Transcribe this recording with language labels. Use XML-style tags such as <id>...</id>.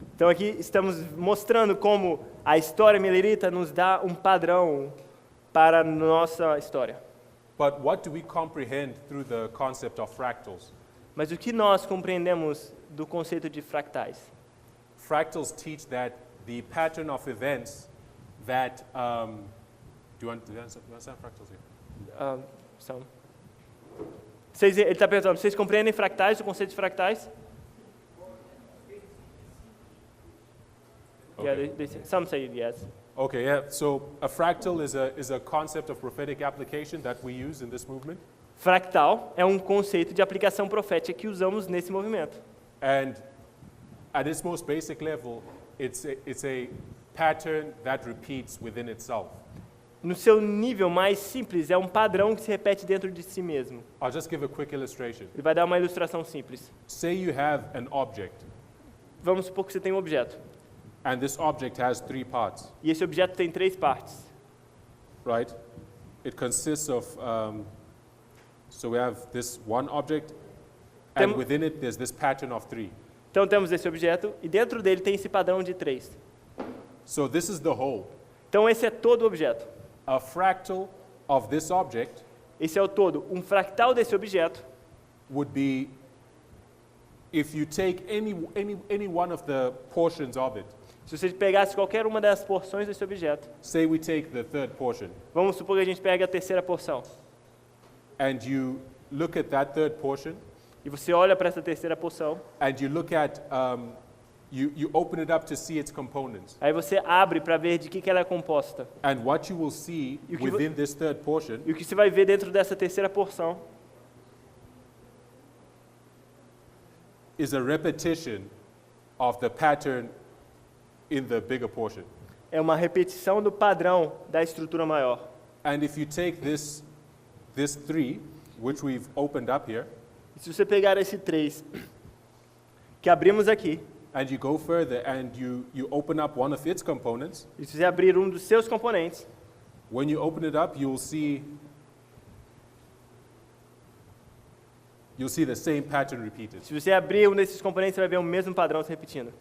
<pt>Então, aqui estamos mostrando como a história milerita nos dá um padrão para a nossa história.</pt> <en>But what do we comprehend through the concept of fractals?</en> <pt>Mas o que nós compreendemos do conceito de fractais?</pt> <en>Fractals teach that the pattern of events that do you understand fractals here?</en> <pt>São. Ele está perguntando, vocês compreendem fractais, o conceito de fractais?</pt> <en>Okay. Yeah, some say yes. Okay, yeah. So a fractal is a concept of prophetic application that we use in this movement.</en> <pt>Fractal é um conceito de aplicação profética que usamos nesse movimento.</pt> <en>And at its most basic level, it's a pattern that repeats within itself.</en> <pt>No seu nível mais simples, é um padrão que se repete dentro de si mesmo.</pt> <en>I'll just give a quick illustration.</en> <pt>Ele vai dar uma ilustração simples.</pt> <en>Say you have an object,</en> <pt>Vamos supor que você tem um objeto.</pt> <en>and this object has 3 parts,</en> <pt>E esse objeto tem 3 partes.</pt> <en>right? It consists of, so we have this one object, and</en> <pt>Tem-</pt> <en>within it there's this pattern of 3.</en> <pt>Então temos esse objeto e dentro dele tem esse padrão de 3.</pt> <en>So this is the whole.</en> <pt>Então esse é todo o objeto.</pt> <en>A fractal of this object</en> <pt>Esse é o todo. Um fractal desse objeto</pt> <en>would be, if you take any one of the portions of it,</en> <pt>se você pegasse qualquer uma das porções desse objeto,</pt> <en>say we take the third portion,</en> <pt>vamos supor que a gente pega a terceira porção,</pt> <en>and you look at that third portion,</en> <pt>e você olha para essa terceira porção,</pt> <en>and you look at, you open it up to see its components.</en> <pt>aí você abre para ver de que ela é composta.</pt> <en>And what you will see You give- within this third portion</en> <pt>E o que você vai ver dentro dessa terceira porção</pt> <en>is a repetition of the pattern in the bigger portion.</en> <pt>é uma repetição do padrão da estrutura maior.</pt> <en>And if you take this 3, which we've opened up here,</en> <pt>E se você pegar esse 3 que abrimos aqui,</pt> <en>and you go further and you open up one of its components,</en> <pt>e se você abrir um dos seus componentes,</pt> <en>when you open it up, you'll see the same pattern repeated.</en> <pt>se você abrir um desses componentes, você vai ver o mesmo padrão se repetindo.</pt>